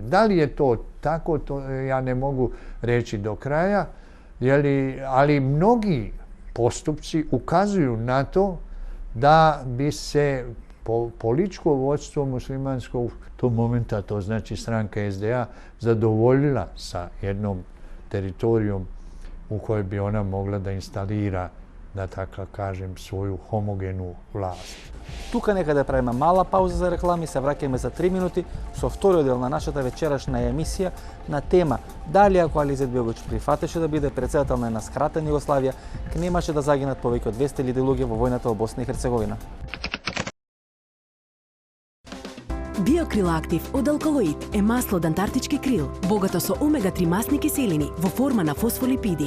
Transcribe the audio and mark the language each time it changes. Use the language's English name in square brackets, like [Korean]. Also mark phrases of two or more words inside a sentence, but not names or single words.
[Bosnian] Da li je to tako, to ja ne mogu reći do kraja, ali mnogi postupci ukazuju na to da bi se političko vodstvo muslimansko u tom momenta, to znači stranka SDA, zadovoljila sa jednom teritorijom u kojoj bi ona mogla da instalira, da tako kažem, svoju homogenu vlast. [Macedonian] Тука нека да правиме мала пауза за реклами, се враќаме за 3 минути со вториот дел на нашата вечерашна емисија на тема дали ако Али Изетбеговиќ прифатеше да биде председател на една скратена Југославија, немаше да загинат повеќе од 200.000 луѓе во војната во Босна и Херцеговина. Биокрил Актив од алкалоид е масло од антарктички крил, богато со омега-3 масни киселини во форма на фосфолипиди.